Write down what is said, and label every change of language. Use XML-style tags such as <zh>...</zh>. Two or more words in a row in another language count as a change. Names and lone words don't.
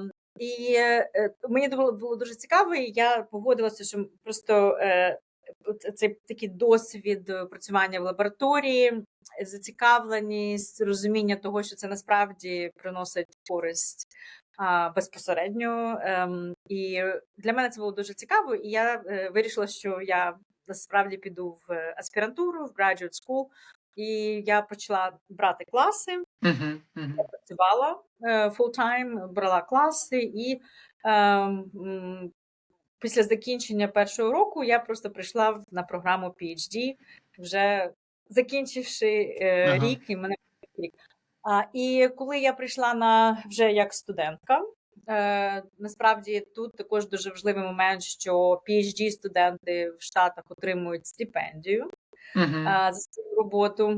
<uk>І мені було дуже цікаво, і я погодилася, що просто цей такий досвід працювання в лабораторії, зацікавленість, розуміння того, що це насправді приносить користь безпосередньо. І для мене це було дуже цікаво, і я вирішила, що я насправді піду в аспірантуру, в</uk> <en>graduate school,</en> <uk>і я почала брати класи. Я працювала full-time, брала класи, і після закінчення першого року я просто прийшла на програму PhD, вже закінчивши рік, і мене рік. І коли я прийшла вже як студентка, насправді тут також дуже важливий момент, що PhD-студенти в Штатах отримують стипендію за свою роботу.</uk>